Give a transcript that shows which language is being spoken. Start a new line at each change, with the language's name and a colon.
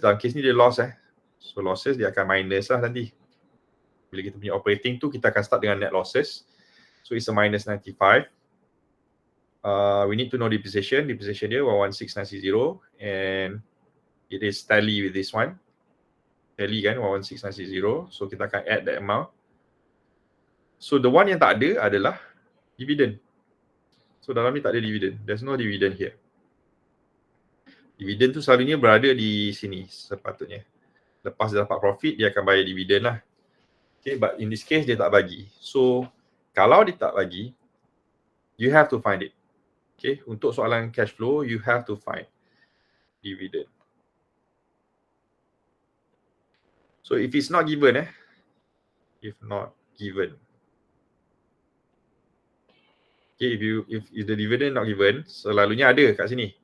Malay: Dalam case ni dia loss so losses dia akan minus lah nanti. Bila kita punya
English: operating tu,
Malay: kita akan
English: start
Malay: dengan
English: net losses. So it's a minus 95. We need to know depreciation. Depreciation
Malay: dia
English: 116,960 and it is tally with this one.
Malay: Tally kan 116,960. So kita akan add
English: that amount. So the one
Malay: yang tak ada adalah
English: dividend.
Malay: So dalam ni tak ada dividend.
English: There's no dividend here.
Malay: Dividend tu selalunya berada di sini sepatutnya. Lepas dia dapat profit, dia akan bayar dividend lah.
English: Okay, but in this case
Malay: dia tak bagi.
English: So
Malay: kalau dia tak bagi,
English: you have to find it. Okay,
Malay: untuk soalan
English: cash flow, you have to find dividend. So if it's not given, if not given, okay, if the dividend not given,
Malay: selalunya ada kat sini.